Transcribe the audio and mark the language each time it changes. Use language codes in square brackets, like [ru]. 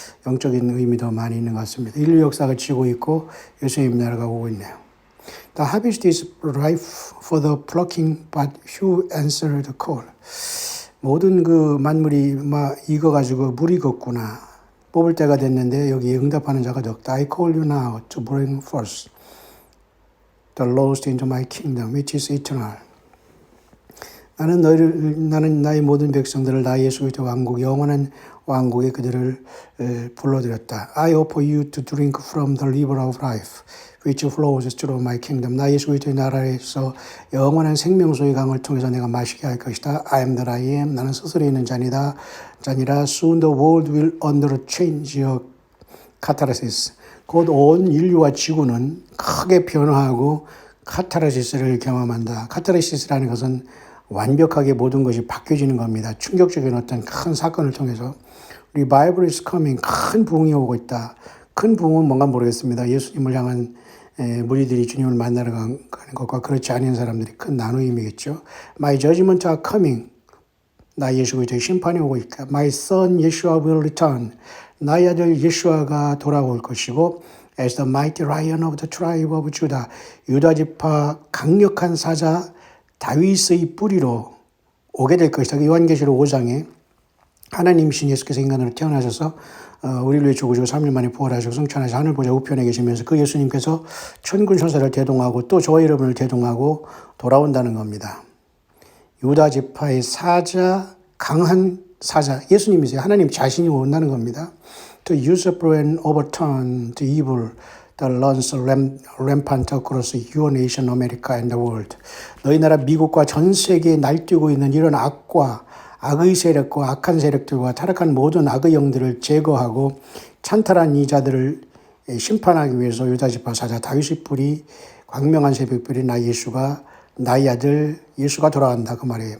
[ko] 영적인 의미도 많이 있는 것 같습니다. 인류 역사가 지고 있고 예수님 나라가 오고 있네요. [en] The harvest is ripe for the plucking, but few answer the call. [ko] 모든 그 만물이 익어가지고 물이 익었구나. 뽑을 때가 됐는데 여기에 응답하는 자가 적다. [en] I call you now to bring forth the lost into my kingdom, which is eternal. [ko] 나는 나의 모든 백성들을 나 예수 그리스도 왕국, 영원한 왕국에 그들을 불러들였다. [en] I offer you to drink from the river of life, which flows through my kingdom. [ko] 나 예수 그리스도의 나라에서 영원한 생명수의 강을 통해서 내가 마시게 할 것이다. [en] I am that I am. [ko] 나는 스스로 있는 자니라. [en] Soon the world will undergo change your catharsis. [ko] 곧 온 인류와 지구는 크게 변화하고 카타르시스를 경험한다. 카타르시스라는 것은 완벽하게 모든 것이 바뀌어지는 겁니다. 충격적인 어떤 큰 사건을 통해서 [en] Revival is coming. [ko] 큰 부흥이 오고 있다. 큰 부흥은 뭔가 모르겠습니다. 예수님을 향한 무리들이 주님을 만나러 가는 것과 그렇지 않은 사람들이 큰 나누임이겠죠. [en] My judgment are coming. [ko] 나의 예수 그리스도의 심판이 오고 있다. [en] My son Yeshua will return. [ko] 나의 아들 예수아가 돌아올 것이고 [en] As the mighty lion of the tribe of Judah. [ko] 유다 지파 강력한 사자 다윗의 뿌리로 오게 될 것이다. 요한계시록 5장에 하나님이신 예수께서 인간으로 태어나셔서 우리를 위해 죽으시고 3일 만에 부활하시고 성천하셔서 하늘 보좌 우편에 계시면서 그 예수님께서 천군 천사를 대동하고 또 저와 여러분을 대동하고 돌아온다는 겁니다. 유다 지파의 사자, 강한 사자, 예수님이세요. 하나님 자신이 온다는 겁니다. [en] To usurp and overturn the evil that runs rampant across your nation, America and the world. [ko] 너희 나라 미국과 전 세계에 날뛰고 있는 이런 악의 세력과 악한 세력들과 타락한 모든 악의 영들을 제거하고 찬탈한 이 자들을 심판하기 위해서 유다지파 사자 다윗의 뿌리, 광명한 새벽별이 나의 아들 예수가 돌아간다 그 말이에요.